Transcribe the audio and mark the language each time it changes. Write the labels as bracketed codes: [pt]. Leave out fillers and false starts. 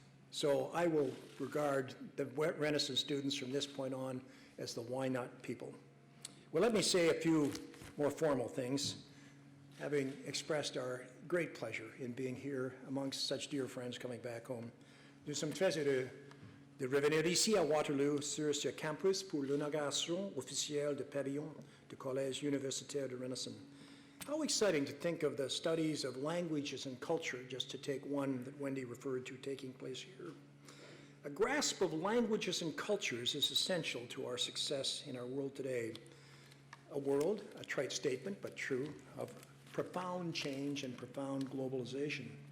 [en] So I will regard the Renison students from this point on as the why not people. Well, let me say a few more formal things, having expressed our great pleasure in being here amongst such dear friends coming back home. [fr] Nous sommes très heureux de revenir ici à Waterloo sur ce campus pour l'inauguration officielle du pavillon du Collège universitaire de Renison. [en] How exciting to think of the studies of languages and culture, just to take one that Wendy referred to taking place here. A grasp of languages and cultures is essential to our success in our world today. A world, a trite statement, but true, of profound change and profound globalization.